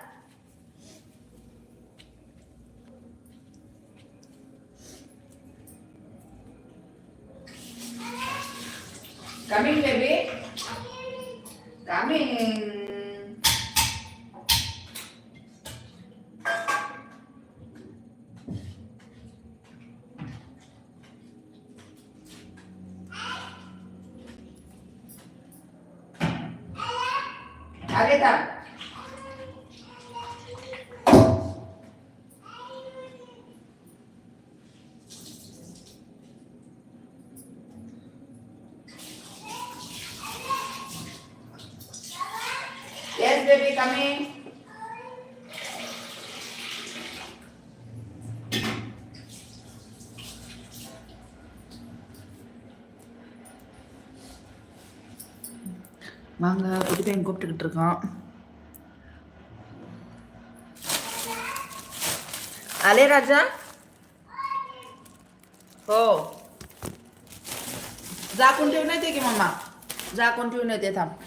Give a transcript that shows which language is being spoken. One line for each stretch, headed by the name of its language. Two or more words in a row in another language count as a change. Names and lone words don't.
English: coming baby
Hindi: कमिंग आगे था
English: Yes, baby, coming.
Tamil: வாங்க குட்டி பையன் கூப்பிட்டுக்கிட்டு இருக்கான்
Marathi: आले राजा हो झाकून ठेवून येते की मम्मा झाकून ठेवून येते थांब